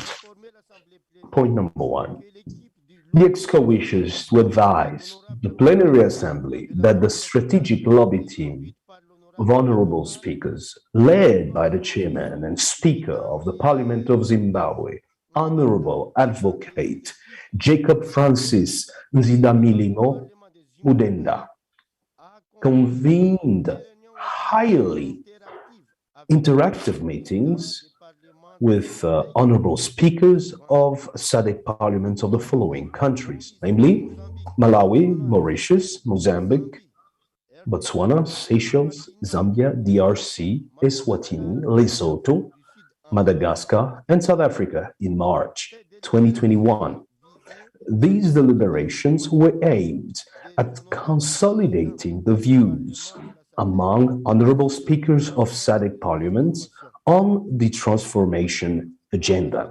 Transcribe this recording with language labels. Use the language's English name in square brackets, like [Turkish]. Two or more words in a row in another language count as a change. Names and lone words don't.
[English] Point number 1. The EXCO wishes to advise the plenary assembly that the strategic lobby team of honorable speakers, led by the chairman and speaker of the Parliament of Zimbabwe, Honorable Advocate Jacob Francis Nzidamilimo Mudenda, convened highly interactive meetings with honorable speakers of SADC parliaments of the following countries, namely Malawi, Mauritius, Mozambique, Botswana, Seychelles, Zambia, DRC, Eswatini, Lesotho, Madagascar, and South Africa in March 2021. These deliberations were aimed at consolidating the views among honorable speakers of SADC parliaments on the transformation agenda.